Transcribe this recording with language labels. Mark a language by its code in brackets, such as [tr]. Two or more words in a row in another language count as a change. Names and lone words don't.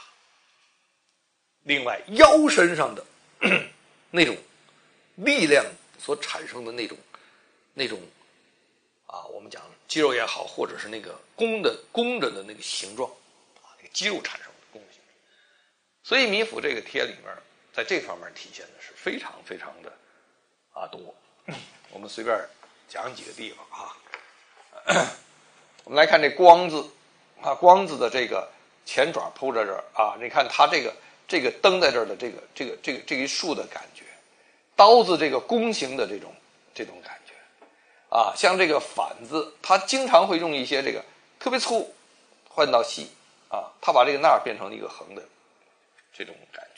[zh] 另外，腰身上的那種力量所產生的那種啊，我們講肌肉也好，或者是那個弓着的那個形狀啊，那個肌肉產生的弓形。所以米芾這個帖裡面，在這方面體現的是非常非常的多。我們隨便講幾個地方啊。我們來看這光字啊，光字的這個前爪鋪在這兒啊，你看它這個蹬在這兒的這一豎的感覺，刀字這個弓形的這種感覺啊，像这個反字，它經常會用一些這個特別粗換到細啊，它把這個捺變成一個橫的這種感覺。